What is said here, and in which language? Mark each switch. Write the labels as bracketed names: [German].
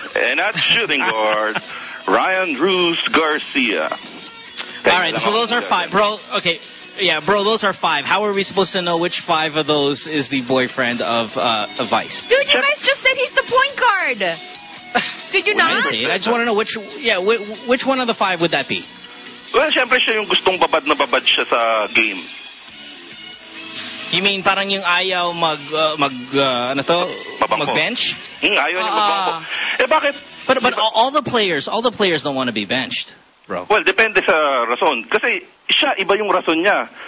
[English] And at shooting guard, Ryan Ruiz Garcia. All right, so those are five. Bro, okay. Yeah, bro, those are five. How are we supposed to know which five of those is the boyfriend of Vice? Dude, you guys just said he's the point guard. Did you not? I just want to know which one of the five would that be? [Filipino] Well, syempre siya yung gustong babad na babad siya sa game. [English] You mean [Filipino] parang yung ayaw mag-bench? Ayaw niya mag-bangko. Eh, bakit? [English] But all the players don't want to be benched. Bro. [Filipino] Well, depende sa rason. Kasi siya, iba yung rason niya.